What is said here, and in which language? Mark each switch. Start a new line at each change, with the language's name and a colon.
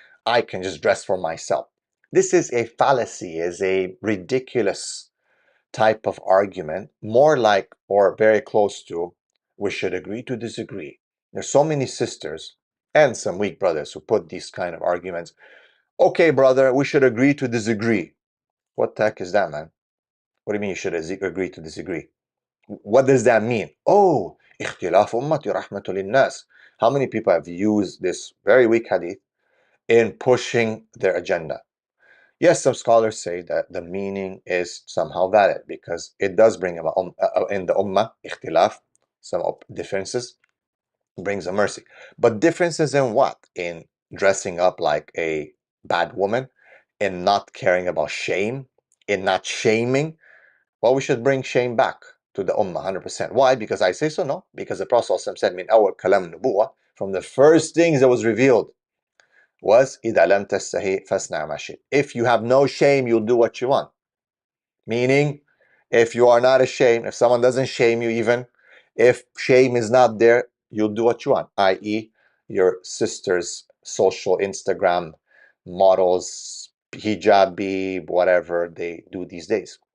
English: I can just dress for myself. This is a fallacy, is a ridiculous type of argument, more like or very close to, we should agree to disagree. There's so many sisters and some weak brothers who put these kind of arguments. Okay, brother, we should agree to disagree. What the heck is that, man? What do you mean you should agree to disagree? What does that mean? Oh,
Arabic: اختلاف أمتي رحمة للناس.
English: How many people have used this very weak hadith in pushing their agenda? Yes, some scholars say that the meaning is somehow valid because it does bring about in the ummah, ikhtilaf, some differences, brings a mercy. But differences in what? In dressing up like a bad woman, in not caring about shame, in not shaming. Well, we should bring shame back to the ummah 100%. Why? Because I say so? No. Because the Prophet said,
Arabic: min awal kalam nubuwah,
English: from the first things that was revealed was
Arabic: إذا لم تستحي فاصنع ما شئت.
English: If you have no shame, you'll do what you want. Meaning, if you are not ashamed, if someone doesn't shame you even, if shame is not there, you'll do what you want, i.e. your sister's social Instagram models, hijabi, whatever they do these days.